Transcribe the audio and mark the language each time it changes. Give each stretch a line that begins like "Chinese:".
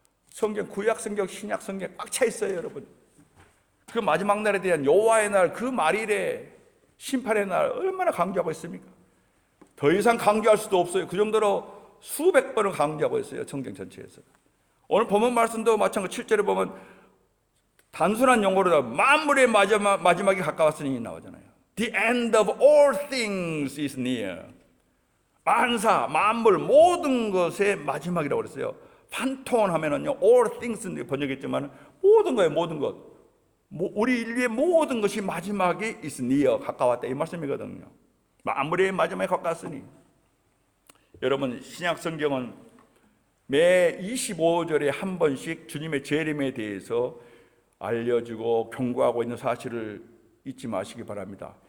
Korean: 성경, 구약 성경, 신약 성경 꽉 차 있어요, 여러분. 그 마지막 날에 대한 여호와의 날, 그 말일에 심판의 날 얼마나 강조하고 있습니까? 더 이상 강조할 수도 없어요. 그 정도로 수백 번을 강조하고 있어요, 성경 전체에서. 오늘 본문 말씀도 마찬가지 7절에 보면 단순한 용어로 만물의 마지막이 가까웠으니 나오잖아요.
English: The end of all things is near.
Korean: 만사, 만물, 모든 것의 마지막이라고 그랬어요. 판톤 하면은요,
English: all things
Korean: 번역했지만 모든 거예요, 모든 것. 우리 인류의 모든 것이 마지막이
English: is near,
Korean: 가까웠다 이 말씀이거든요. 만물의 마지막에 가까웠으니. 여러분, 신약 성경은 매 25절에 한 번씩 주님의 재림에 대해서 알려주고 경고하고 있는 사실을 잊지 마시기 바랍니다.